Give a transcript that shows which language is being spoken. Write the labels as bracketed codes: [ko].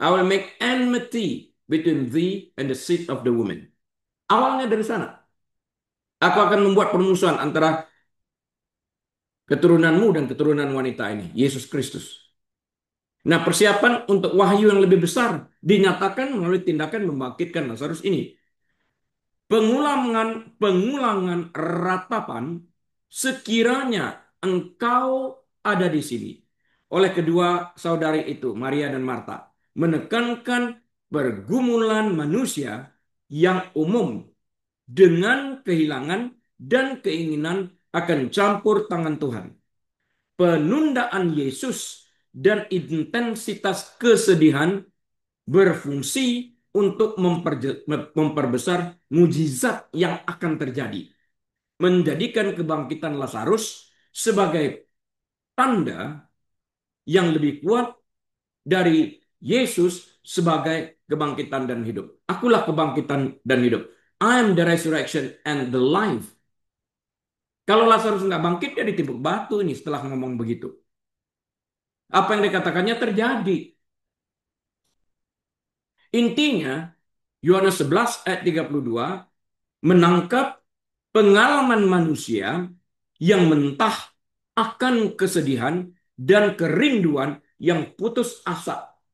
[en] I will make enmity between thee and the seed of the woman. [id] Awalnya dari sana. Aku akan membuat permusuhan antara keturunanmu dan keturunan wanita ini, Yesus Kristus. Nah, persiapan untuk wahyu yang lebih besar dinyatakan melalui tindakan membangkitkan Lazarus ini. Pengulangan ratapan sekiranya engkau ada di sini. Oleh kedua saudari itu, Maria dan Marta, menekankan pergumulan manusia yang umum dengan kehilangan dan keinginan akan campur tangan Tuhan. Penundaan Yesus dan intensitas kesedihan berfungsi untuk memperbesar mujizat yang akan terjadi. Menjadikan kebangkitan Lazarus sebagai tanda yang lebih kuat dari Yesus sebagai kebangkitan dan hidup. Akulah kebangkitan dan hidup. [en] I am the resurrection and the life. [id] Kalau Lazarus nggak bangkit, dia ditimbuk batu ini setelah ngomong begitu. Apa yang dikatakannya terjadi. Intinya, Yohanes 11 ayat 32 menangkap pengalaman manusia yang mentah akan kesedihan dan kerinduan yang putus asa.